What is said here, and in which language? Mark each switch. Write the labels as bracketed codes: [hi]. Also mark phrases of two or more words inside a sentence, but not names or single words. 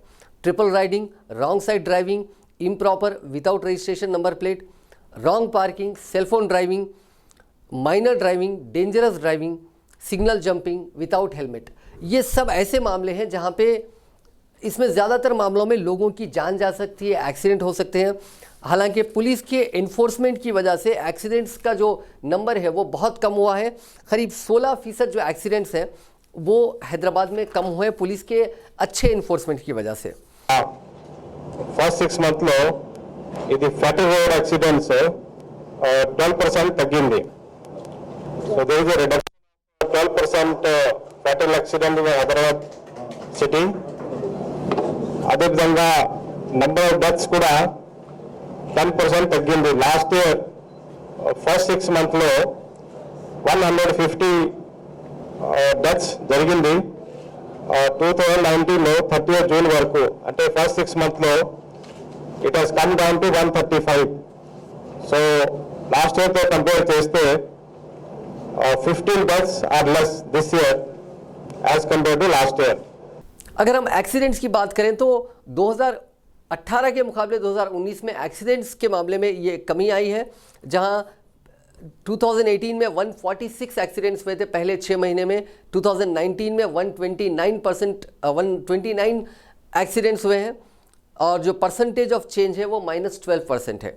[en] Triple riding, wrong side driving, improper without registration number plate, wrong parking, cellphone driving, minor driving, dangerous driving, signal jumping without helmet, [hi] ये सब ऐसे मामले हैं जहां पे इसमें ज़्यादातर मामलों में लोगों की जान जा सकती है, एक्सीडेंट हो सकते हैं। हालांकि पुलिस के एनफोर्समेंट की वजह से एक्सीडेंट्स का जो नंबर है वो बहुत कम हुआ है। करीब 16% जो एक्सीडेंट्स हैं वो हैदराबाद में कम हुए पुलिस के अच्छे एनफोर्समेंट की वजह से। [en] First 6 months [te] లో ఇది [en] fatal road accidents [te] 12% తగ్గింది. [en] So there is a reduction 12% fatal accident in Hyderabad city. [te] అదేవిధంగా [en] number of deaths [te] కూడా 10% తగ్గింది. [en] Last year first 6 months 150 deaths జరిగింది. 2019 30th June [te] వరకు, అంటే [en] first 6 months it has come down to 135. So last yearతో compare చేస్తే 15 deaths are less this year as compare to last year. [hi] अगर हम एक्सीडेंट्स की बात करें तो 2018 के मुकाबले 2019 में एक्सीडेंट्स के मामले में ये कमी आई है, जहां 2018 में 146 एक्सीडेंट्स हुए थे पहले 6 महीने में. 2019 में 129 एक्सीडेंट्स हुए हैं और जो [en] percentage of change [hi] है वो -12% है.